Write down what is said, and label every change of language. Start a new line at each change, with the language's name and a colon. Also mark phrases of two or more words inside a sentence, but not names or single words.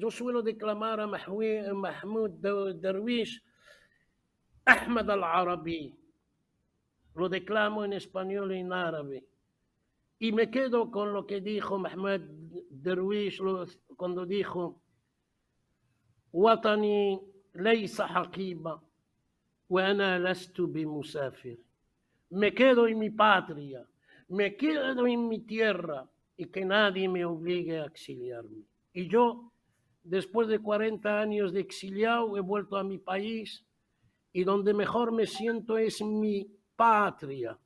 Spanish: Yo suelo declamar a Mahmoud Darwish, Ahmad al-Arabi, lo declamo en español y en árabe. Y me quedo con lo que dijo Mahmoud Darwish cuando dijo:
Arabic: وطني ليس حقيبة وأنا لست بمسافر.
Spanish: Me quedo en mi patria, me quedo en mi tierra y que nadie me obligue a exiliarme. Y yo, después de 40 años de exiliado, he vuelto a mi país y donde mejor me siento es mi patria.